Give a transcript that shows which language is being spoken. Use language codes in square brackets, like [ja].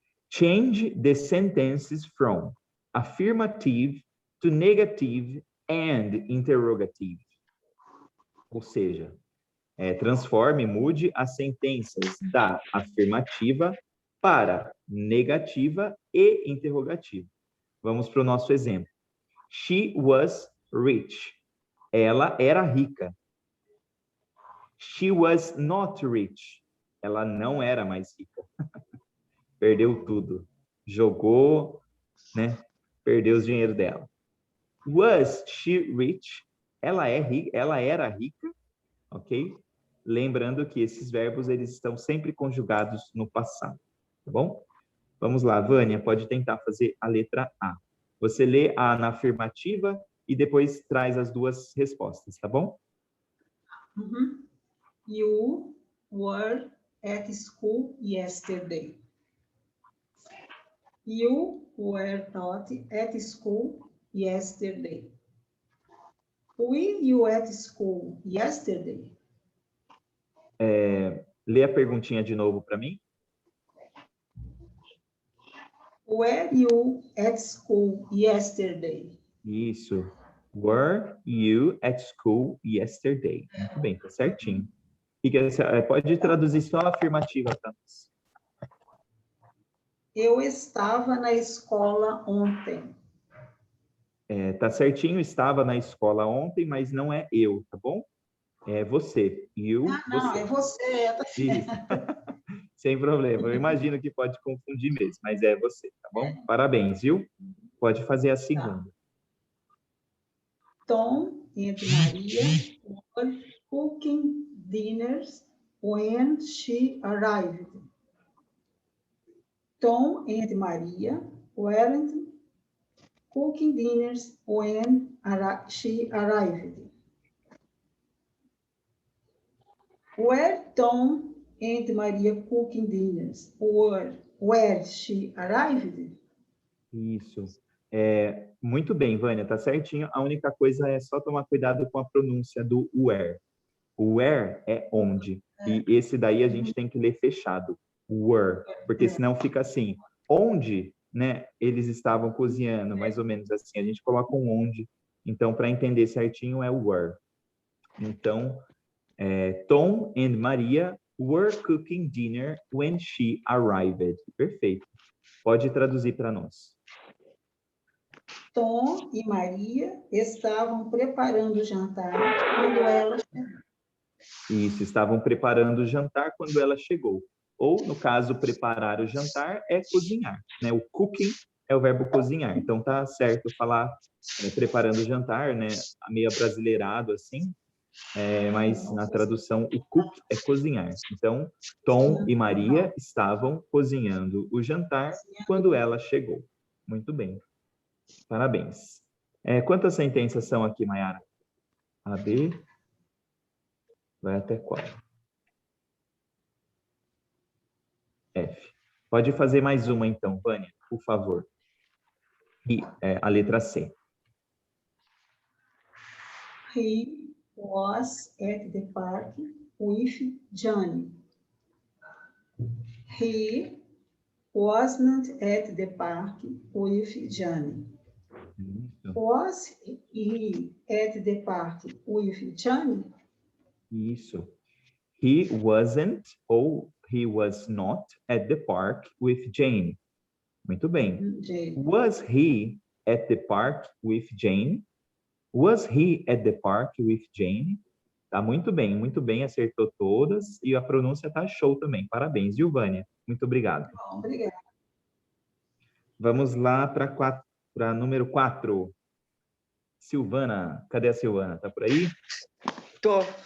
[en] Change the sentences from affirmative to negative and interrogative. [pt] Ou seja, mude as sentenças da afirmativa para negativa e interrogativa. Vamos para o nosso exemplo. [en] She was rich. [pt] Ela era rica. [en] She was not rich. [pt] Ela não era mais rica. Perdeu tudo. Jogou, né? Perdeu o dinheiro dela. [en] Was she rich? [pt] Ela era rica, ok? Lembrando que esses verbos, eles estão sempre conjugados no passado, tá bom? Vamos lá, Vânia, pode tentar fazer a letra A. Você lê A na afirmativa e depois traz as duas respostas, tá bom? Uhum. [en] You were at school yesterday. You were not at school yesterday. Were you at school yesterday? [pt] Lê a perguntinha de novo para mim. [en] Were you at school yesterday? [pt] Isso. [en] Were you at school yesterday? [pt] Muito bem, tá certinho. Pode traduzir só a afirmativa para nós. Eu estava na escola ontem. Tá certinho, estava na escola ontem, mas não é eu, tá bom? É você. You, Não, você. é você. Tá Isso. Sem problema. Eu imagino que pode confundir mesmo, mas é você, tá bom? Parabéns, viu? Pode fazer a segunda. [en] Tom and Maria were cooking dinners when she arrived. Tom and Maria weren't cooking dinners when she arrived. Were Tom and Maria cooking dinners where she arrived? [pt] Isso. Muito bem, Vânia, tá certinho. A única coisa é só tomar cuidado com a pronúncia do where. O where é onde. E esse daí a gente tem que ler fechado. Were. Porque senão fica assim. Onde, né, eles estavam cozinhando, mais ou menos assim. A gente coloca um onde. Então, para entender certinho, é were. Então, [en] Tom and Maria were cooking dinner when she arrived. [pt] Perfeito. Pode traduzir para nós. Tom e Maria estavam preparando o jantar quando ela chegou. Isso, estavam preparando o jantar quando ela chegou. Ou, no caso, preparar o jantar é cozinhar, né? O cooking é o verbo cozinhar. Então, tá certo falar preparando o jantar, né? Meio abrasileirado, assim. Mas, na tradução, o cook é cozinhar. Então, Tom e Maria estavam cozinhando o jantar quando ela chegou. Muito bem. Parabéns. Quantas sentenças são aqui, Mayara? A, B, vai até qual? F. Pode fazer mais uma, então, Vânia, por favor. E a letra C. [en] He was at the park with Johnny. He wasn't at the park with Johnny. Was he at the park with Johnny? [pt] Isso. [en] He wasn't ou he was not at the park with Jane. [pt] Muito bem. Jane. [en] Was he at the park with Jane? Was he at the park with Jane? [pt] Tá muito bem, acertou todas e a pronúncia tá show também. Parabéns, viu, Vânia? Muito obrigado. Bom, obrigada. Vamos lá para número 4. Silvana, cadê a Silvana? Tá por aí? Tô.